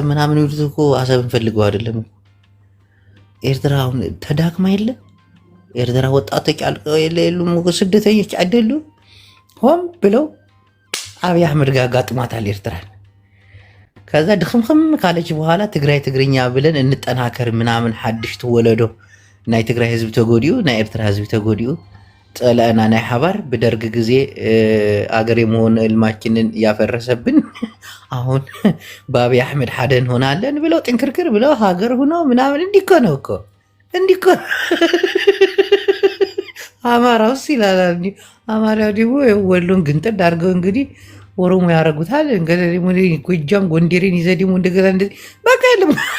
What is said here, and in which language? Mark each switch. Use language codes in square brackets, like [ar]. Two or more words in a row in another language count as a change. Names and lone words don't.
[am] ምናምን ይሉት እኮ አሰብን ፈልገው አይደለም። ኤርትራ አሁን ተዳክማ የለ ኤርትራ ወጣቶች አልቀው የሉም ስደተኞች አይደሉም። ሆም ብለው አብይ አህመድ ጋር ጋጥሟታል ኤርትራን። ከዛ ድኽምክም ካለች በኋላ ትግራይ ትግርኛ ብለን እንጠናከር ምናምን [ti] ሓድሽ ትወለዶ ናይ ትግራይ ህዝብ ተጎዲኡ ናይ ኤርትራ ህዝብ ተጎዲኡ ጠለአና ናይ ሓባር [am] ብደርግ ጊዜ አገር የመሆን እልማችንን ያፈረሰብን አሁን በአብይ አህመድ ሓደ እንሆናለን ብለው ጥንክርክር ብለው ሀገር ሆኖ ምናምን እንዲኮ ነው እኮ እንዲኮ አማራውስ ይላል። አማራው ደግሞ ወሎን ግንጥል አድርገው እንግዲህ ኦሮሞ ያደርጉታል። እንግዲህ ጎጃም ጎንደሬን ይዘህ ደግሞ እንደገና እንደዚህ በቃ የለም።